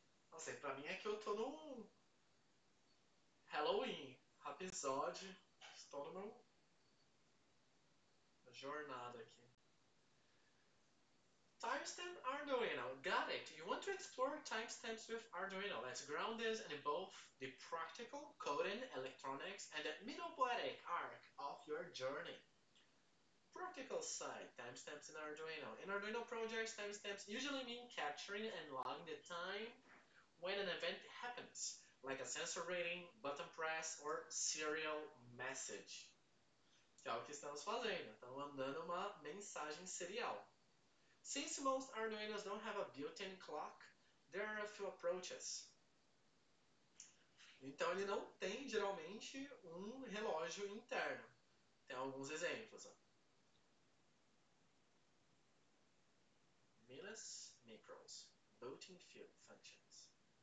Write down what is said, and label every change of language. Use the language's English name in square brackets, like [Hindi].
[Portuguese] Nossa, e pra mim é que eu tô num Halloween, episódio. Estou numa jornada aqui. [English] Timestamp Arduino. Got it. You want to explore timestamps with Arduino. Let's ground this in both the practical, coding, electronics, and the middle-poetic arc of your journey. Practical side, timestamps in Arduino. In Arduino projects, timestamps usually mean capturing and logging the time when an event happens, like a sensor reading, button press, or serial message. [Portuguese] Que é o que estamos fazendo. Estamos mandando uma mensagem serial. [English] Since most Arduinos don't have a built-in clock, there are a few approaches. [Portuguese] Então ele não tem geralmente um relógio interno. Tem alguns exemplos. Ó. [English] Millis, micros, built-in field functions.